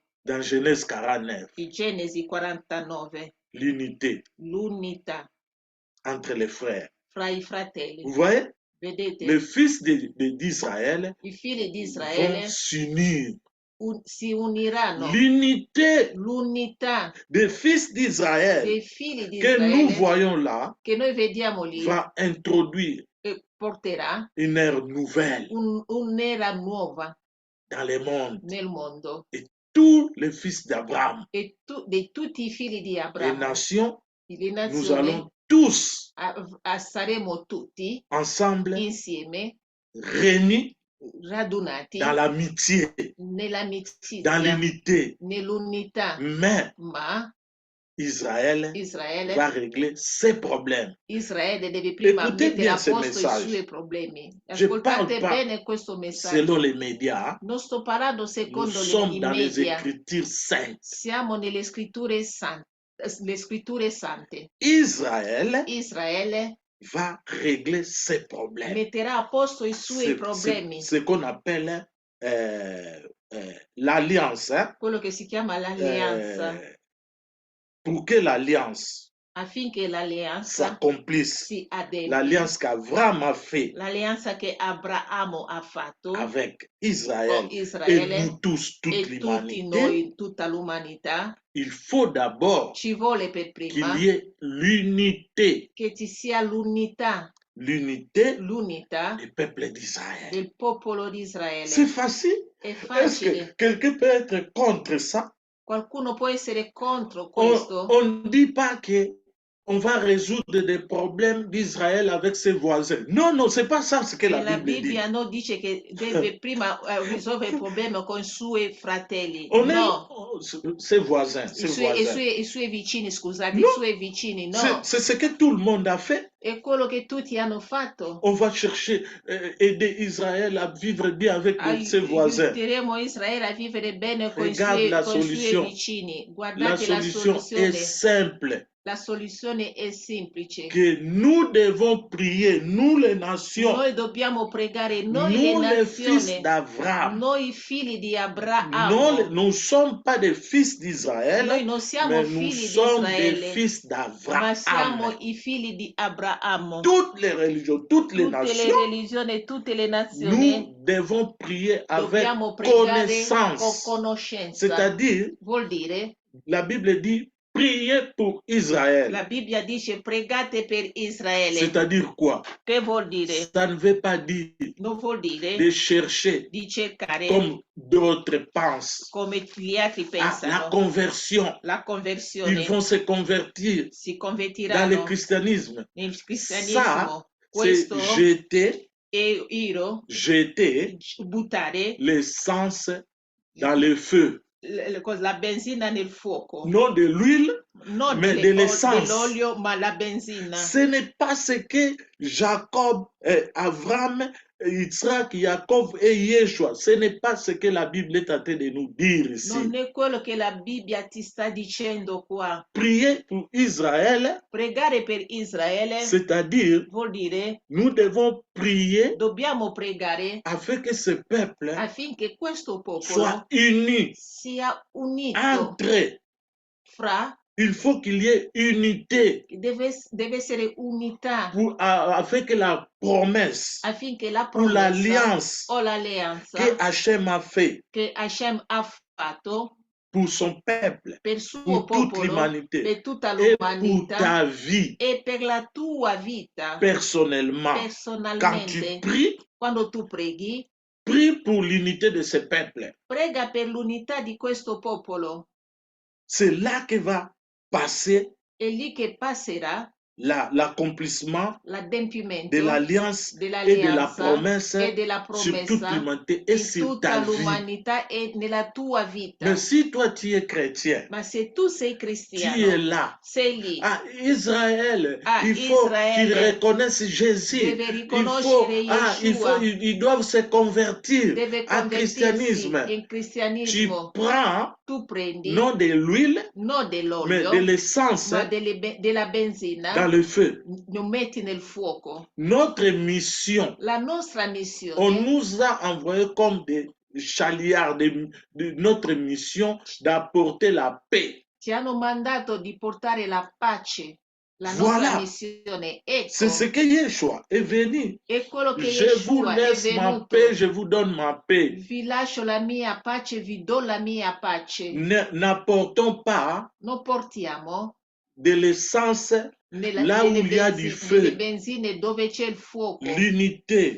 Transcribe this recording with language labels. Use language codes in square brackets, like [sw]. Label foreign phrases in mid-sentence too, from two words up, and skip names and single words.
[fr] dans Genèse 49 [it] in Genesi 49 [fr] l'unité [it] l'unità [fr] entre les frères. [it] fra i fratelli. [fr] Vous voyez, [it] Vedete, [fr] les fils d'Israël [it] i figli di [fr] vont [it] Israele [fr] s'unir. [it] si uniranno. [fr] L'unité [it] L'unità [fr] des fils d'Israël [it] dei figli di [fr] que nous [it] Israele [fr] voyons là [it] che noi vediamo lì [fr] va introduire [it] porterà [fr] une ère nouvelle [it] un'era nuova [fr] dans le monde. [it] nel mondo, [fr] Et tous les fils d'Abraham, [it] e di tutti i figli di [fr] les [it] Abramo, [fr] nations, [it] le [fr] nous [it] nazioni, [fr] allons tous [it] saremo tutti [fr] ensemble [it] insieme [fr] réunis [it] radunati [fr] dans l'amitié, dans [it] nell'amicizia, [fr] l'unité. [it] nell'unità, [fr] Mais [it] ma [fr] Israël [it] Israele [fr] va régler ses problèmes. [it] Israele deve prima [fr] Écoutez [it] mettere [fr] bien [it] a [fr] ce [it] posto i [fr] message. [it] suoi problemi. [fr] Je ne parle [it] Ascoltate [fr] pas [it] bene questo [fr] selon [it] messaggio. [fr] les médias. [it] Non sto parlando [fr] Nous [it] secondo [fr] sommes [it] i [fr] dans les [it] media. [fr] Écritures saintes. [it] Siamo nelle scritture sante. Le scritture sante. [fr] Israël va régler ses problèmes. [it] Metterà a posto i suoi problemi. [fr] Ce qu'on appelle l'alliance. [it] Quello che si chiama l'alleanza. [fr] Pour que l'alliance [it] affinché l'alleanza [fr] s'accomplisse, [it] si adempi, [fr] l'alliance qu'Abraham a fait, [it] l'alleanza che Abramo ha fatto [fr] avec Israël, [it] con Israele [fr] et nous tous, toute [it] e tutti [fr] l'humanité, [it] noi, tutta l'umanità, [fr] il faut d'abord [it] ci vuole per prima [fr] qu'il y ait l'unité, [it] che ci sia l'unità [fr] du peuple d'Israël. [it] del popolo di Israele. [fr] C'est facile. [it] È [fr] Est-ce [it] facile. [fr] que quelqu'un peut être contre ça? [it] Qualcuno può essere contro questo? [fr] On ne dit pas que on va résoudre des problèmes d'Israël avec ses voisins. Non, non, c'est pas ça ce que la Bible dit. [it] Non dice che deve prima risolvere il problema con i suoi fratelli. [fr] On [it] no. [fr] Ses voisins. [it] I suoi vicini, scusate, no. I suoi vicini, no. [fr] C'est ce que tout le monde a fait. [it] È quello che tutti hanno fatto. [fr] On va chercher, aider Israël à vivre bien avec ses voisins. [it] Aiuteremo Israele a vivere bene con i suoi vicini. Guardate la soluzione è simple. La soluzione è semplice. [fr] Que nous devons prier, nous les nations. [it] Noi dobbiamo pregare, noi le nazioni. Noi figli di Abramo. [fr] Nous ne sommes pas des fils d'Israël. [it] Noi non siamo [fr] mais [it] figli [fr] nous [it] di [fr] sommes [it] Israele, [fr] des fils d'Abraham. [it] Ma siamo i figli di Abramo. [fr] Toutes les religions, toutes les [it] religioni, tutte le nazioni. [fr] Nous devons prier avec connaissance. C'est-à-dire, [it] vuol dire, [fr] la Bible dit priez pour Israël. [it] La Bibbia dice pregate per Israele. [fr] C'est-à-dire quoi? [it] Che vuol dire? [fr] Ça ne veut pas dire [it] non vuol dire [fr] de chercher [it] di cercare [fr] comme d'autres pensent. [it] Come gli altri pensano. [fr] La conversion. [it] La conversione. [fr] Ils vont se convertir dans le christianisme. [it] Nel cristianismo. [fr] Ça, c'est jeter [it] buttare [fr] l'essence dans le feu. [it] La benzina nel fuoco. [fr] Non de l'huile, mais de l'essence. [it] Dell'olio, ma la benzina. [fr] Ce n'est pas ce que Jacob, Avram, Yitzhak, Jacob et Yeshua. Ce n'est pas ce que la Bible est en train de nous dire ici. [it] Non è quello che la Bibbia ti sta dicendo qua. [fr] Prier pour Israël. [it] Pregare per Israele. [fr] C'est-à-dire, [it] vuol dire, [fr] nous devons prier. [it] Dobbiamo pregare. [fr] Afin que ce peuple [it] affinché questo popolo [fr] soit uni. [it] Sia unito. [fr] Entre [it] fra [fr] Il faut qu'il y ait unité [it] deve essere unità [fr] afin que la promesse [it] affinché la [fr] ou [it] promessa [fr] l'alliance [it] o l'alleanza [fr] que Hachem a fait [it] che Hashem ha fatto [fr] pour son peuple, [it] per il suo [fr] pour toute [it] popolo, [fr] l'humanité [it] per tutta [fr] et pour [it] l'umanità [fr] ta vie [it] e per la tua vita [fr] personnellement. Quand tu [it] personalmente. [fr] pries, [it] Quando tu preghi, [fr] prie pour l'unité de ce peuple. [it] prega per l'unità di questo popolo. [fr] C'est là que va passer [it] È lì che passerà [fr] l'accomplissement de [it] l'adempimento [fr] l'alliance et de la [it] dell'alleanza [fr] promesse [it] e della [fr] sur toute [it] promessa [fr] l'humanité et [it] in [fr] sur ta [it] tutta [fr] vie. [it] l'umanità e nella tua vita. [fr] Mais si toi tu es chrétien, [it] Ma se tu sei [fr] tu es [it] cristiano, [fr] là. [it] sei lì. [fr] Israël, Ah, il faut qu'ils [it] Israele [fr] reconnaissent Jésus. [it] deve riconoscere Yeshua, [fr] Ils doivent se convertir [it] deve [fr] au [it] convertirsi [fr] christianisme. [it] in [fr] Tu [it] cristianismo. [fr] prends [it] Tu prendi [fr] non de l'huile, [it] non [fr] mais [it] dell'olio, [fr] de l'essence [it] ma della [fr] dans [it] benzina, [fr] le feu. [it] lo metti nel fuoco. [fr] Notre mission, [it] La nostra [fr] on [it] missione, [fr] nous a envoyés comme des chaliards de notre mission d'apporter la paix. [it] ci hanno mandato di portare la pace. La nostra [fr] Voilà, [it] missione, [fr] c'est ce [it] ecco, [fr] que Yeshua est venu. [it] è quello che [fr] Je vous [it] Yeshua è [fr] laisse ma [it] venuto. [fr] paix, je vous donne ma paix. [it] Vi lascio la mia pace, vi do la mia pace. [fr] N'apportons pas [it] Non portiamo [fr] de l'essence là où il y a du [it] nelle [fr] feu. [it] benzine dove c'è il fuoco. [fr] L'unité